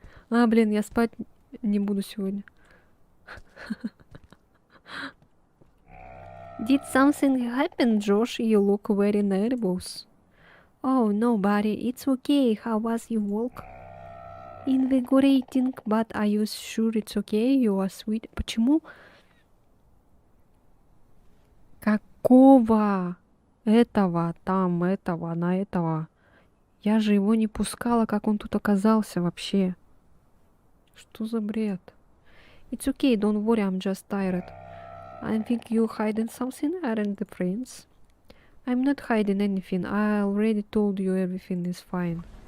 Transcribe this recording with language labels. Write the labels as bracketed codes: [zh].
[ru] А, блин, я спать не буду сегодня. [en] Did something happen, Josh? You look very nervous. Oh, no, buddy, it's okay. How was your walk? Invigorating, but are you sure it's okay? You are sweet. [ru] Почему? Какого? Этого, там, этого, на этого. Я же его не пускала, как он тут оказался вообще. Что за бред? [en] It's okay, don't worry, I'm just tired. I think you're hiding something, aren't the friends? I'm not hiding anything. I already told you everything is fine.